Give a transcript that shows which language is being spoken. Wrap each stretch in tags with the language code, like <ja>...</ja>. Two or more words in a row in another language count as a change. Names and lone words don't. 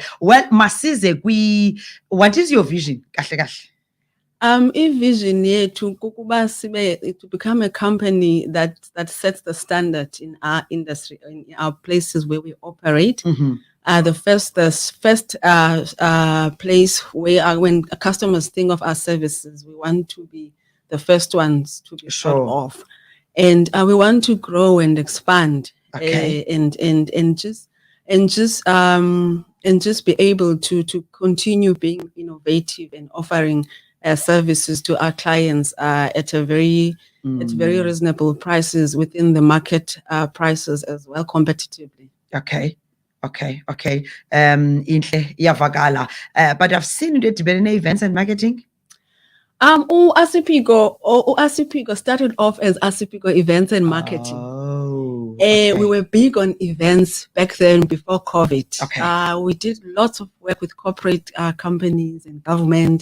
<en>Well, masize what is your vision? Vision</en> <xh>yethu kukuba sibe</xh> <en>to become a company that sets the standard in our industry, in our places where we operate. The first place where when customers think of our services, we want to be the first ones to be thought of, and we want to grow and expand, and just be able to continue being innovative and offering services to our clients at very reasonable prices within the market prices as well, competitively.</en> <xh>Okay. Inhle iyavakala.</xh> <en>But I've seen you did events and marketing. Asipiko started off as Asipiko Events and Marketing. Okay. We were big on events back then before COVID. Okay. We did lots of work with corporate companies and government.</en>